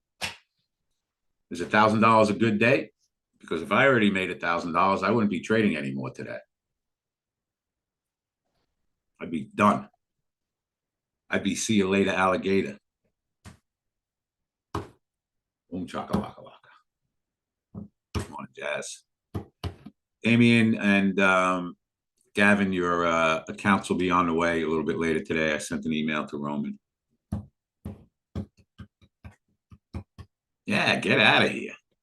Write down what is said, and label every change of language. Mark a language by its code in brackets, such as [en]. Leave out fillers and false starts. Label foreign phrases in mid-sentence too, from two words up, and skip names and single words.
[en] Is $1,000 a good day? Because if I already made $1,000, I wouldn't be trading anymore today. I'd be done. I'd be see you later, alligator. Boom, chaka-laka-laka. Come on, Jazz. Damien and Gavin, your accounts will be on the way a little bit later today. I sent an email to Roman. Yeah, get out of here.